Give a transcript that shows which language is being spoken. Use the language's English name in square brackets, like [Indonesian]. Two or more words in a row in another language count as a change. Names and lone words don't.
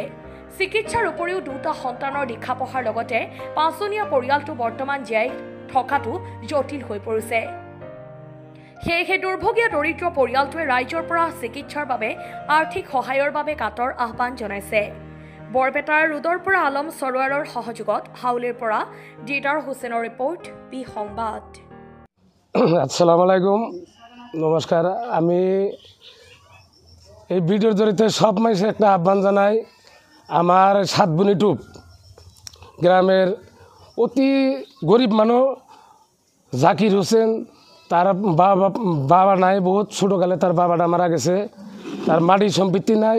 [Assamese] চিকিৎসাৰ উপৰিও দুটা সন্তানৰ দীক্ষা পঢ়াৰ লগতে পাঁচজনীয়া পৰিয়ালটো বৰ্তমান জীয়াই থকাটো জটিল হৈ পৰিছে। সেয়েহে দুৰ্ভগীয়া দৰিদ্ৰ পৰিয়ালটোৱে ৰাইজৰ পৰা চিকিৎসাৰ বাবে আৰ্থিক সহায়ৰ বাবে কাতৰ আহ্বান জনাইছে। বৰপেটাৰ ৰোডৰ পৰা আলম সৰোৱাৰৰ সহযোগত হাউলিৰ পৰা দিদাৰ হুছেইনৰ ৰিপৰ্ট, পি সংবাদ। [Arabic] السلام عليكم, নমস্কার। [Bangla] আমি এই ভিডিওর জড়িয়ে সব মানুষ একটা আহ্বান জানাই। আমার সাতবনি টুপ গ্রামের অতি গরিব মানুষ জাকির হোসেন, তার বাবা নাই, বহুত ছোটোকালে তার বাবাটা মারা গেছে, তার মাটি সম্পত্তি নাই।